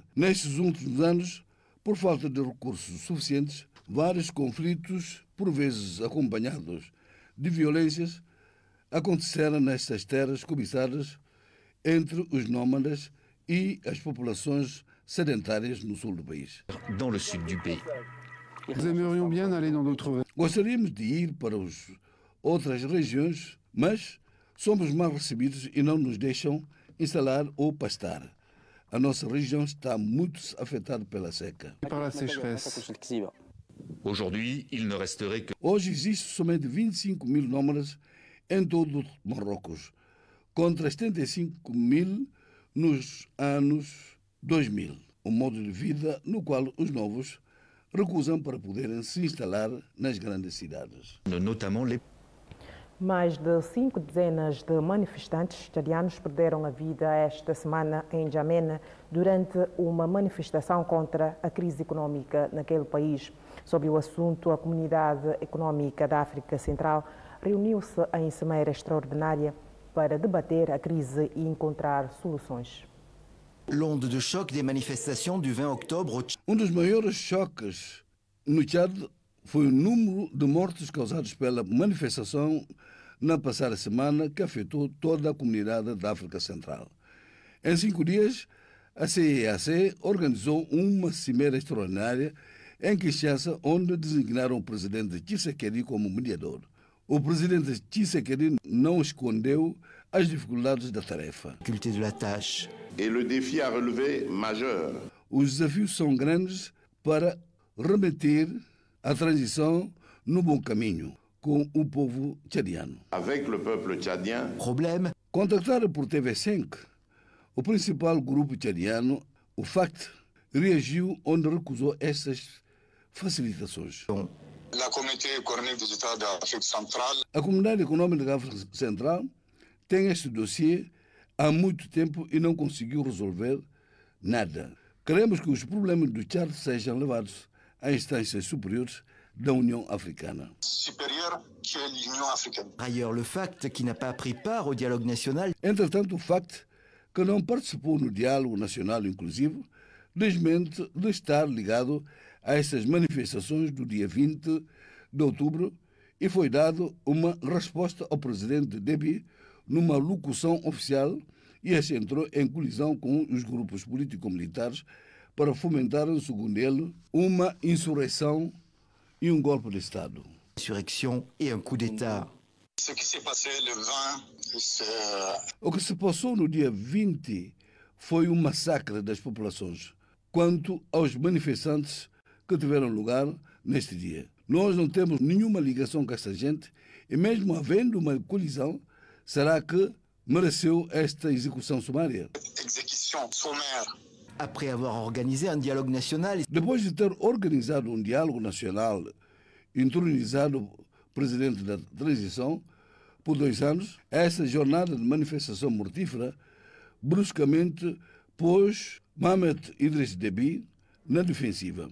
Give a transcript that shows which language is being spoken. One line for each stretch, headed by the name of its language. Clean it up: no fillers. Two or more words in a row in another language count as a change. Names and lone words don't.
Portuguese: Nestes últimos anos, por falta de recursos suficientes, vários conflitos, por vezes acompanhados de violências, aconteceram nestas terras cobiçadas entre os nómadas e as populações sedentárias no sul do país.
French: Dans le sud du pays.
Portuguese: Gostaríamos de ir para outras regiões, mas somos mal recebidos e não nos deixam instalar ou pastar. A nossa região está muito afetada pela seca.
French: Aujourd'hui, il ne resterait que...
Portuguese: Hoje existe somente 25 mil nómadas em todo o Marrocos, contra 75 mil nos anos 2000. Um modo de vida no qual os novos recusam para poderem se instalar nas grandes cidades. Mais de 5 dezenas de manifestantes tchadianos perderam a vida esta semana em N'Djamena durante uma manifestação contra a crise econômica naquele país. Sobre o assunto, a Comunidade Econômica da África Central reuniu-se em cimeira extraordinária para debater a crise e encontrar soluções.
French: L'onde de choc des manifestations du 20 octobre.
Portuguese: Um dos maiores choques no Tchad foi o número de mortes causados pela manifestação na passada semana que afetou toda a comunidade da África Central. Em 5 dias, a CEAC organizou uma cimeira extraordinária em Kinshasa, onde designaram o presidente Tshisekedi como mediador. O presidente Tshisekedi não escondeu as dificuldades da tarefa.
French: Et le défi à relever majeur.
Portuguese: Os desafios são grandes para remeter a transição no bom caminho com o povo tchadiano.
French: Avec le peuple tchadien. Problème.
Portuguese: Contactado por TV5, o principal grupo tchadiano, o FACT, reagiu onde recusou essas facilitações.
French: La Communauté économique des États d'Afrique centrale.
Portuguese: A Comunidade Econômica da África Central tem este dossiê há muito tempo e não conseguiu resolver nada. Queremos que os problemas do Tchad sejam levados a instâncias superiores da União Africana.
French: Supérieure que l'Union africaine. Ailleurs, le FACT, qui n'a pas pris part au dialogue national.
Portuguese: Entretanto, o FACT, que não participou no diálogo nacional inclusivo, desmente de estar ligado a essas manifestações do dia 20 de outubro e foi dado uma resposta ao presidente Déby numa locução oficial e este entrou em colisão com os grupos político-militares para fomentar, segundo ele, uma insurreição e um golpe de Estado. Insurreição e um
French: coup d'État.
Portuguese: O que se passou no dia 20 foi um massacre das populações. Quanto aos manifestantes que tiveram lugar neste dia, nós não temos nenhuma ligação com esta gente e mesmo havendo uma colisão, será que mereceu esta execução sumária?
French: Exécution sommaire. Après avoir organisé un dialogue national.
Portuguese: Depois de ter organizado um diálogo nacional, entronizado o presidente da transição por 2 anos, essa jornada de manifestação mortífera bruscamente pôs Mohamed Idriss Déby na defensiva.